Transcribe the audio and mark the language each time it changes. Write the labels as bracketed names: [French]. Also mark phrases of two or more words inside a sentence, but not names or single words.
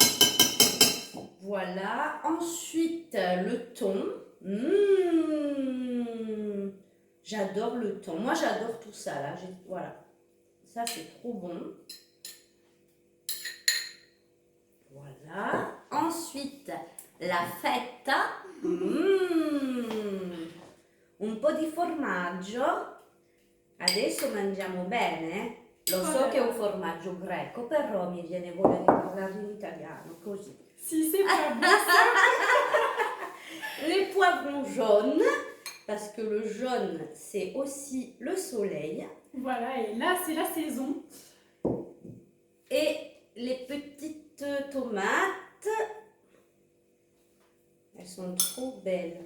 [French] Voilà. Ensuite, le thon. J'adore le thon. Moi, j'adore tout ça, là. Voilà. Ça, c'est trop bon. Voilà. Ensuite, la feta. [Italian] Un po' di formaggio. Adesso mangiamo bene. Lo so che è un formaggio greco, però mi viene voglia di parlare in italiano, così. [French] Si, c'est pas bon. Les poivrons jaunes, parce que le jaune, c'est aussi le soleil. Voilà, et là, c'est la saison. Et les petites tomates, elles sont trop belles.